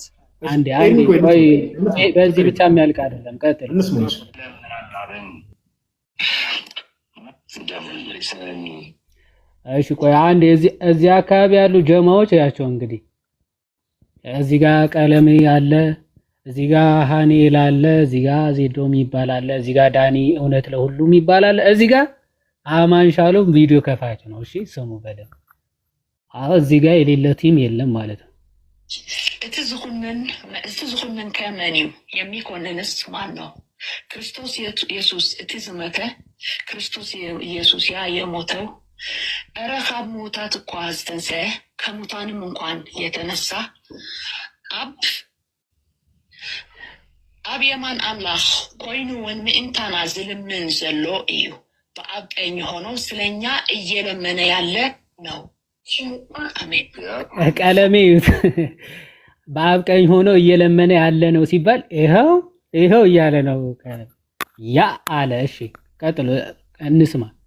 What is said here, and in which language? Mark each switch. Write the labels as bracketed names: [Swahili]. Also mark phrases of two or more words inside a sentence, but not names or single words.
[Amharic] አንዴ ቆይ፣ በዚህ ብቻ የሚያልቅ አይደለም። ቀጥል። እሺ ቆይ አንዴ እዚህ አካባቢ ያሉ ጀማዎች ያቸው እንግዲህ እዚህ ጋር ቀለሜ ያለ፣ እዚህ ጋር ሃኔል አለ፣ እዚህ ጋር ዜዶም ይባላል፣ እዚህ ጋር ዳኒ እውነት ለሁሉም ይባላል፣ እዚህ ጋር አማን ሻሎም ቪዲዮ ከፋች ነው። እሺ ስሙ በደንብ። አዎ እዚህ ጋር የሌለ ቲም የለም ማለት ነው። [Tigrinya] እትዝኹንን ከመኒው [Amharic] የሚኮንንስ ማን ነው? [Tigrinya] ክርስቶስ ኢየሱስ እትዝመተ ክርስቶስ ኢየሱስ [Amharic] ያ የሞተው እረ [Tigrinya] ካብ ሙታት እኳ ዝተንስአ [Amharic] ከሙታንም እንኳን የተነሳ [Tigrinya] ኣብ የማን አምላኽ ኮይኑ ውን ምእንታና ዝልምን ዘሎ እዩ። [Amharic] በአብ ቀኝ ሆኖ ስለኛ እየለመነ ያለ ነው። [Tigrinya] አሜን። [Amharic] ቀለሜ በአብ ቀኝ ሆኖ እየለመነ ያለ ነው ሲባል ይኸው እያለ ነው ያ አለ። እሺ ቀጥሎ እንስማ።